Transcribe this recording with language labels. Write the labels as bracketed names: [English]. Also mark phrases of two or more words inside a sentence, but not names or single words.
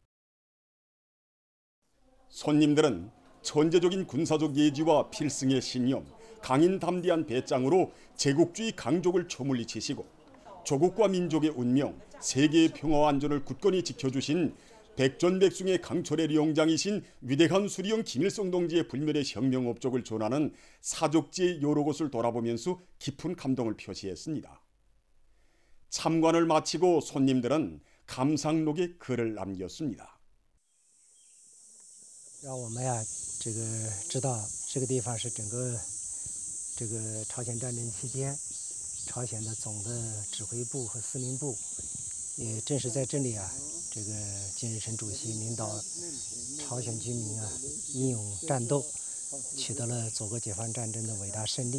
[Korean] 손님들은 천재적인 군사적 예지와 필승의 신념, 강인담대한 배짱으로 제국주의 강족을 초물리치시고 조국과 민족의 운명, 세계의 평화와 안전을 굳건히 지켜주신 백전백승의 강철의 령장이신 위대한 수령 김일성 동지의 불멸의 혁명 업적을 전하는 사족지의 여러 곳을 돌아보면서 깊은 감동을 표시했습니다. 참관을 마치고 손님들은 감상록에 글을 남겼습니다. [Chinese] 让我们呀，知道这个地方是整个朝鲜战争期间，朝鲜的总的指挥部和司令部，也正是在这里啊，金日成主席领导朝鲜军民啊英勇战斗，取得了祖国解放战争的伟大胜利。